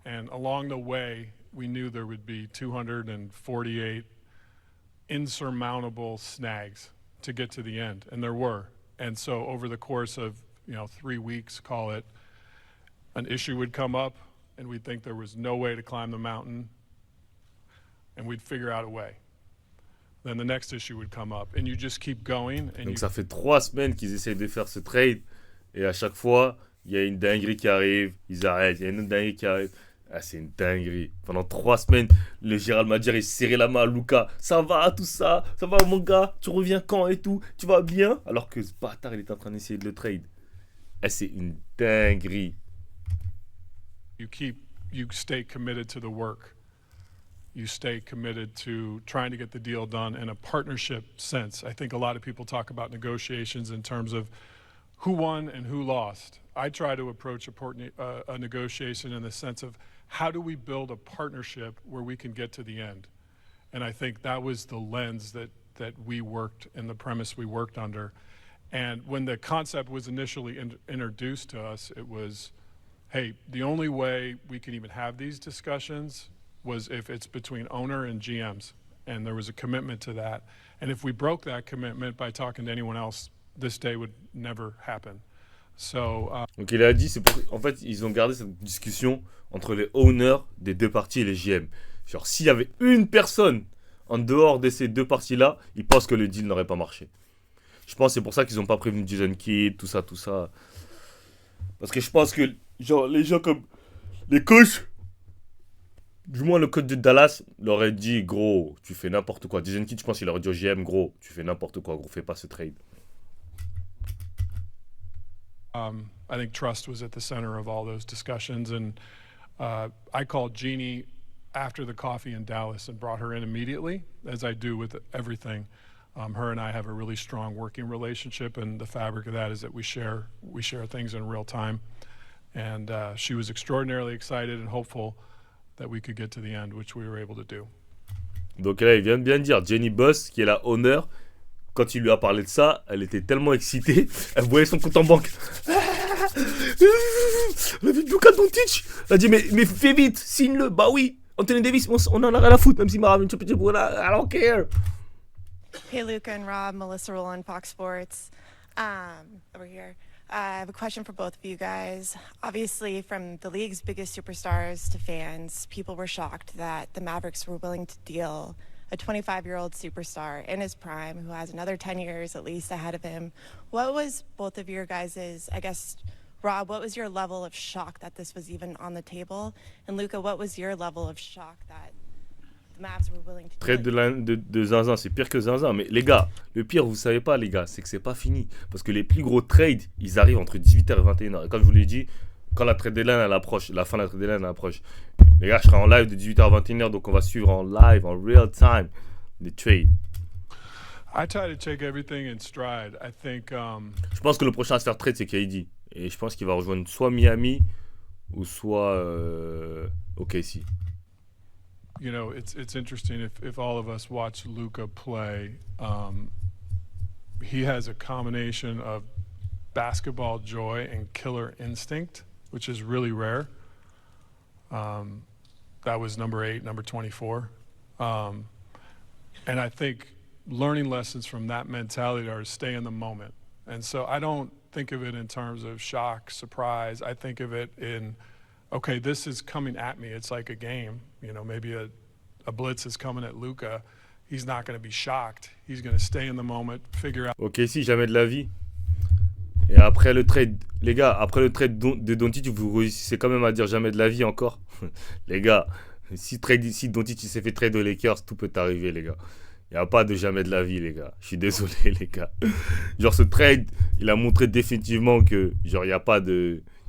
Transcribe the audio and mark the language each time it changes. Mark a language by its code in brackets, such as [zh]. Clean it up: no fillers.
[en] And along the way, we knew there would be 248 insurmountable snags to get to the end, and there were. And so over the course of 3 weeks, call it, an issue would come up, and we'd think there was no way to climb the mountain, and we'd figure out a way. Then the next issue would come up, and you just keep going. And [fr] donc ça fait 3 semaines qu'ils essayent de faire ce trade, et à chaque fois, il y a une dinguerie qui arrive, ils arrêtent, il y a une autre dinguerie qui arrive. Ah, c'est une dinguerie. Pendant 3 semaines, le Gérald Madjer, il serrait la main à Luka. Ça va, tout ça. Ça va, mon gars. Tu reviens quand et tout. Tu vas bien. Alors que ce bâtard, il est en train d'essayer de le trade. Ah, c'est une dinguerie. [en] You stay committed to the work. You stay committed to trying to get the deal done in a partnership sense. I think a lot of people talk about negotiations in terms of who won and who lost. I try to approach a negotiation in the sense of how do we build a partnership where we can get to the end? And I think that was the lens that we worked and the premise we worked under. And when the concept was initially introduced to us, it was, hey, the only way we can even have these discussions was if it's between owner and GMs. And there was a commitment to that. And if we broke that commitment by talking to anyone else, this day would never happen. So, [fr] donc il a dit, en fait, ils ont gardé cette discussion entre les owners des deux parties et les GM. Genre, s'il y avait une personne en dehors de ces deux parties-là, ils pensent que le deal n'aurait pas marché. Je pense que c'est pour ça qu'ils n'ont pas prévenu Jason Kidd, tout ça. Parce que je pense que genre, les gens comme les coachs, du moins le coach de Dallas, leur aurait dit, gros, tu fais n'importe quoi. Jason Kidd, je pense qu'il aurait dit au GM, gros, tu fais n'importe quoi, gros, fais pas ce trade. [en] I think trust was at the center of all those discussions. And I called Jeannie after the coffee in Dallas and brought her in immediately, as I do with everything. Her and I have a really strong working relationship, and the fabric of that is that we share things in real time. And she was extraordinarily excited and hopeful that we could get to the end, which we were able to do. [fr] Donc là, il vient de bien dire, Jenny Buss, qui est la owner, quand il lui a parlé de ça, elle était tellement excitée, elle voyait son compte en banque. Luka Doncic. Elle a dit, mais fais vite, signe-le. Bah oui, Anthony Davis, on en a rien à foutre, même s'il m'a ramené une championship, [en] I don't care. Hey, Luka and Rob, Melissa Rowland, Fox Sports. Over here. I have a question for both of you guys. Obviously, from the league's biggest superstars to fans, people were shocked that the Mavericks were willing to deal a 25-year-old superstar in his prime who has another 10 years at least ahead of him. What was both of your guys's, I guess, Rob, what was your level of shock that this was even on the table? And Luka, what was your level of shock that the Mavs were willing to do [fr] Trade de Zinzin, c'est pire que Zinzin. Mais les gars, le pire, vous savez pas, les gars, c'est que c'est pas fini. Parce que les plus gros trades, ils arrivent entre 18h et 21h. Et comme je vous l'ai dit, quand la trade deadline elle approche, la fin de la trade deadline elle approche, les gars, je serai en live de 18h à 21h, donc on va suivre en live, en real time, les trades. [en] I try to take everything in stride. I think [fr] Je pense que le prochain à se faire trade, c'est KD. Et je pense qu'il va rejoindre soit Miami ou soit OKC. [en] you know, it's interesting if all of us watch Luka play. He has a combination of basketball joy and killer instinct, which is really rare. That was number 8, number 24. And I think learning lessons from that mentality are to stay in the moment. And so I don't think of it in terms of shock, surprise. I think of it in, okay, this is coming at me. It's like a game. You know, maybe a blitz is coming at Luka. He's not going to be shocked. He's going to stay in the moment, figure out. [fr] Ok, si, jamais de la vie. Et après le trade, les gars, après le trade de Doncic, vous réussissez quand même à dire jamais de la vie encore. Les gars, si Doncic s'est fait trade aux Lakers, tout peut arriver, les gars. Il n'y a pas de jamais de la vie, les gars. Je suis désolé, les gars. Genre, ce trade, il a montré définitivement que, genre, il n'y a pas de...